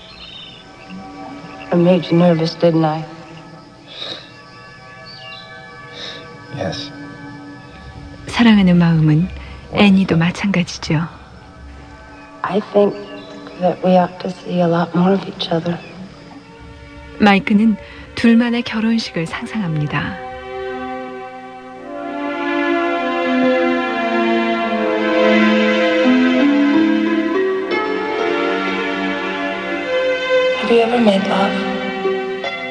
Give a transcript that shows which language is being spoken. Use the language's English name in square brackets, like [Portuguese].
[English] Annie. I made you nervous, didn't I? Yes. [Korean] 사랑하는 마음은 애니도 마찬가지죠. [English] I think that we ought to see a lot more of each other. [Korean] 마이크는 둘만의 결혼식을 상상합니다. [English] Have you ever made love?